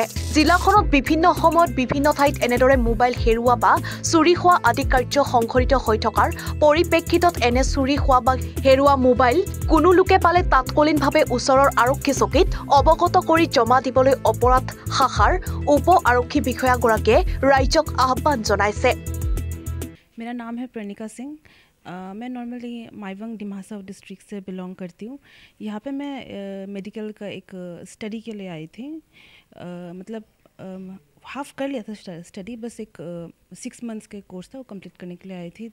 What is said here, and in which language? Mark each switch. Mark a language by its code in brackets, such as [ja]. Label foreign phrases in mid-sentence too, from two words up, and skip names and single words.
[as] জিলাখনত বিভিন্ন সময়ত বিভিন্ন ঠাইত এনেদৰে মোবাইল হেৰুৱা বা চুৰি হোৱা আদি কাৰ্য সংঘটিত হৈ থকাৰ পৰিপ্ৰেক্ষিতত এনে চুৰি হোৱা বা হেৰুৱা মোবাইল কোনো লোকে পালে তাৎকালীনভাৱে ওচৰৰ আৰক্ষী চকীত অৱগত কৰি জমা দিবলৈ অপৰাধ শাখাৰ উপ আৰক্ষী বিষয়াগৰাকীয়ে ৰাইজক আহ্বান জনাইছে। [hi] मेरा नाम है प्रणिका सिंह। मैं नॉर्मली माइवंग डिमासा डिस्ट्रिक्ट से बिलोंग करती हूँ। यहाँ पे मैं मेडिकल का एक स्टडी के लिए आई थी। मतलब हाफ कर लिया था स्टडी, बस एक 6 मंथ्स के कोर्स था, वो कंप्लीट करने के लिए आई थी।